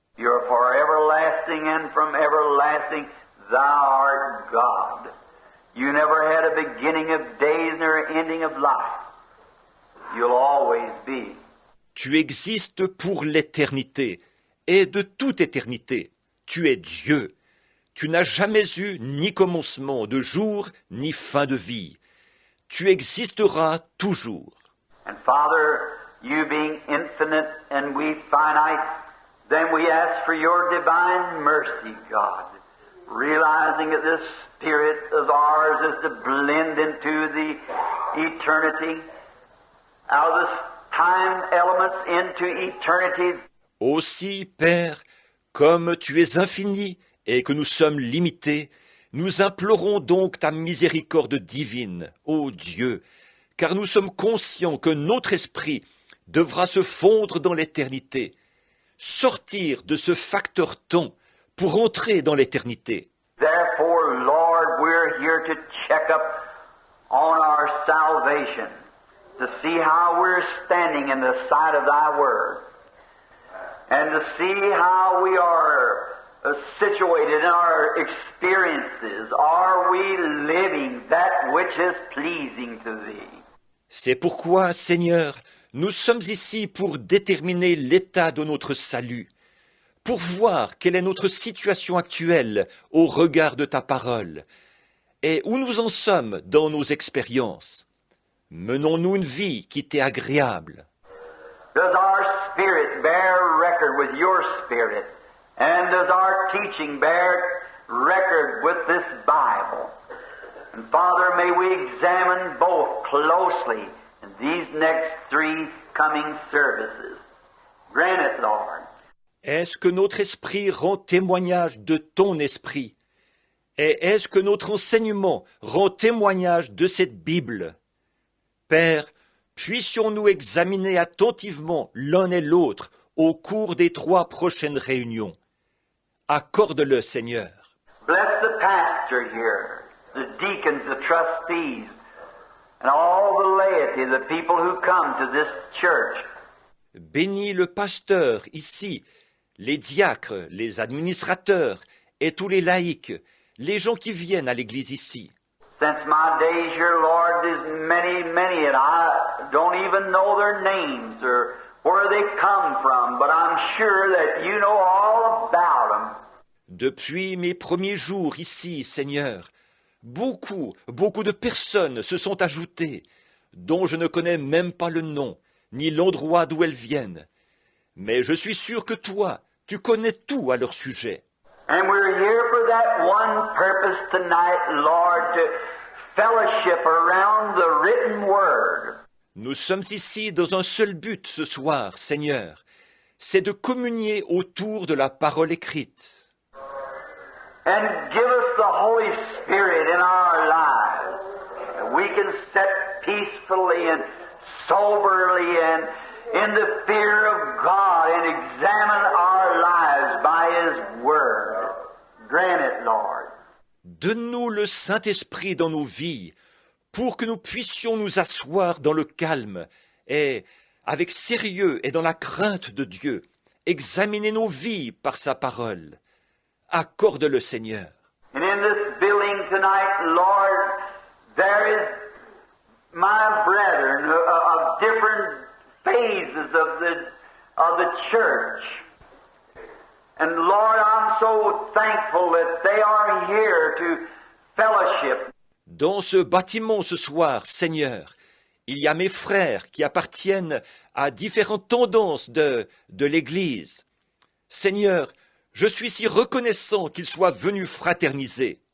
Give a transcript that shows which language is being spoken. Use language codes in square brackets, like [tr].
[en] You're for everlasting, and from everlasting thou art God. You never had a beginning of days nor an ending of life. You'll always be. [fr] Tu existes pour l'éternité, et de toute éternité. Tu es Dieu. Tu n'as jamais eu ni commencement de jour, ni fin de vie. Tu existeras toujours. [en] And Father, you being infinite and we finite, then we ask for your divine mercy, God, realizing that this spirit of ours is to blend into the eternity, out of this time elements into eternity. [fr] Aussi, Père, comme tu es infini et que nous sommes limités, nous implorons donc ta miséricorde divine, ô Dieu, car nous sommes conscients que notre esprit devra se fondre dans l'éternité, sortir de ce facteur temps pour entrer dans l'éternité. [en] Therefore, Lord, we're here to check up on our salvation, to see how we're standing in the sight of thy word, and to see how we are situated in our experiences. Are we living that which is pleasing to thee? [fr] C'est pourquoi, Seigneur, nous sommes ici pour déterminer l'état de notre salut, pour voir quelle est notre situation actuelle au regard de ta parole, et où nous en sommes dans nos expériences. Menons-nous une vie qui t'est agréable? [en] Does our spirit bear record with your spirit? And does our teaching bear record with this Bible? And Father, may we examine both closely in these next 3 coming services. Grant it, Lord. [fr] Est-ce que notre esprit rend témoignage de ton esprit? Et est-ce que notre enseignement rend témoignage de cette Bible? Père, puissions-nous examiner attentivement l'un et l'autre au cours des 3 prochaines réunions? Accorde-le, Seigneur. [en] Bless the pastor here, the deacons, the trustees, and all the laity, the people who come to this church. [fr] Bénis le pasteur ici, les diacres, les administrateurs et tous les laïcs, les gens qui viennent à l'église ici. [en] Since my days here, Lord, there's many, and I don't even know their names or where they come from, but I'm sure that you know all about them. [fr] Depuis mes premiers jours ici, Seigneur, beaucoup de personnes se sont ajoutées. dont je ne connais même pas le nom, ni l'endroit d'où elles viennent. Mais je suis sûr que toi, tu connais tout à leur sujet. [en] And we're here for that one purpose tonight, Lord, to fellowship around the written word. [fr] Nous sommes ici dans un seul but ce soir, Seigneur, c'est de communier autour de la parole écrite. [en] And give us the Holy Spirit in our lives. And we can sit peacefully and soberly and in the fear of God and examine our lives by His Word. Grant it, Lord. [fr] Donne-nous le Saint-Esprit dans nos vies pour que nous puissions nous asseoir dans le calme et, avec sérieux et dans la crainte de Dieu, examiner nos vies par sa parole. Accorde-le, Seigneur. [en] And in this building tonight, Lord, there is my brethren of different phases of the church. And Lord, I'm so thankful that they are here to fellowship. [fr] Dans ce bâtiment ce soir, Seigneur, il y a mes frères qui appartiennent à différentes tendances de l'Église. Seigneur, je suis si reconnaissant qu'ils soient venus fraterniser.